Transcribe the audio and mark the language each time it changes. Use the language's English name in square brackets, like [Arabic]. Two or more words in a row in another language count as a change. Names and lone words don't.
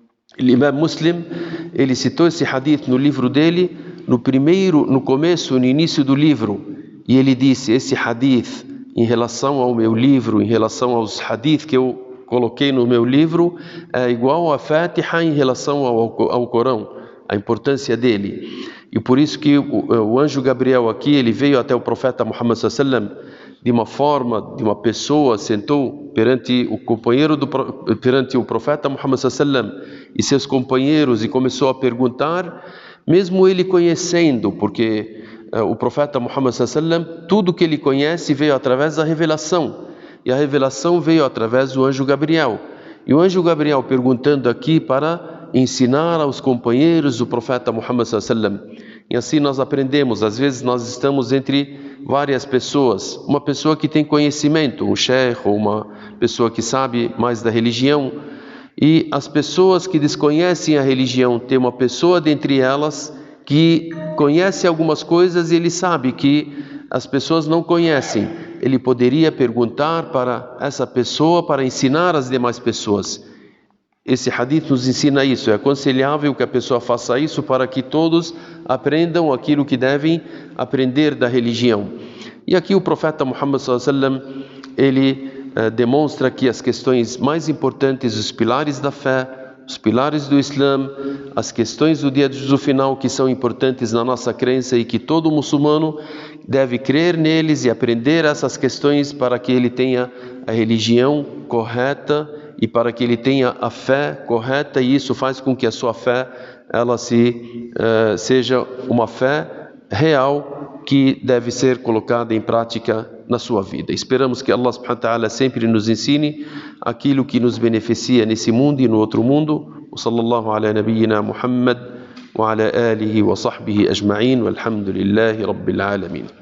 [Portuguese] O Imam Muslim, ele citou esse hadith no livro dele, no início do livro, e ele disse: esse hadith, em relação ao meu livro, em relação aos hadith que eu coloquei no meu livro, é igual a Fatiha em relação ao Corão, a importância dele. E por isso que o anjo Gabriel aqui, ele veio até o profeta Muhammad [Arabic] صلى الله عليه وسلم [Portuguese] de uma forma, de uma pessoa, sentou perante o profeta Muhammad [Arabic] صلى الله عليه وسلم [Portuguese] e seus companheiros e começou a perguntar, mesmo ele conhecendo, porque o profeta Muhammad [Arabic] صلى الله عليه وسلم, [Portuguese] tudo que ele conhece veio através da revelação, e a revelação veio através do anjo Gabriel. E o anjo Gabriel perguntando aqui para ensinar aos companheiros do profeta Muhammad [Arabic] صلى الله عليه وسلم. [Portuguese] E assim nós aprendemos, às vezes nós estamos entre várias pessoas, uma pessoa que tem conhecimento, um sheikh ou uma pessoa que sabe mais da religião, e as pessoas que desconhecem a religião, tem uma pessoa dentre elas que conhece algumas coisas e ele sabe que as pessoas não conhecem. Ele poderia perguntar para essa pessoa para ensinar as demais pessoas. Esse hadith nos ensina isso, é aconselhável que a pessoa faça isso para que todos aprendam aquilo que devem aprender da religião. E aqui o profeta Muhammad [Arabic] صلى الله عليه وسلم, [Portuguese] ele demonstra que as questões mais importantes, os pilares da fé, os pilares do Islã, as questões do dia de juízo final que são importantes na nossa crença e que todo muçulmano deve crer neles e aprender essas questões para que ele tenha a religião correta e para que ele tenha a fé correta, e isso faz com que a sua fé ela seja uma fé real que deve ser colocada em prática na sua vida. Esperamos que [Arabic] الله سبحانه وتعالى [Portuguese] sempre nos ensine aquilo que nos beneficia nesse mundo e no outro mundo. [Arabic] صلى الله على نبينا محمد وعلى آله وصحبه أجمعين والحمد لله رب العالمين.